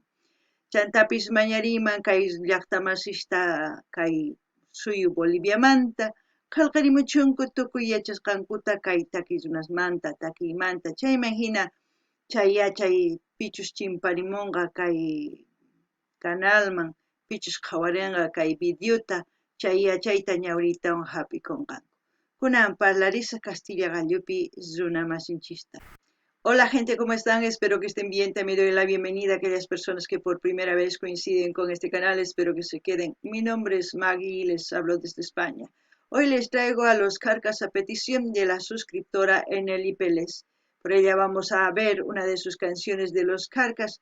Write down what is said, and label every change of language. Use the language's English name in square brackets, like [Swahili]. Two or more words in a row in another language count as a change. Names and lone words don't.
[Quechua] Chantapis mañariman kay llaqtamasista kay suyu Boliviamanta qallqarimuchunku tukuy yachasqankuta kay takiy runasmanta takiymanta chayman hina chay yachay pichus chimparimunqa kay canalman pichus qhawarinqa kay videota chay yachayta ñawritawan hapikunqanku. Kunan parlarisa Castilla gallupi runamasinchista. [Spanish] Hola gente, ¿cómo están? Espero que estén bien. También doy la bienvenida a aquellas personas que por primera vez coinciden con este canal. Espero que se queden. Mi nombre es Maggie y les hablo desde España. Hoy les traigo a Los Carcas a petición de la suscriptora Eneli Pérez. Por ella vamos a ver una de sus canciones de Los Carcas.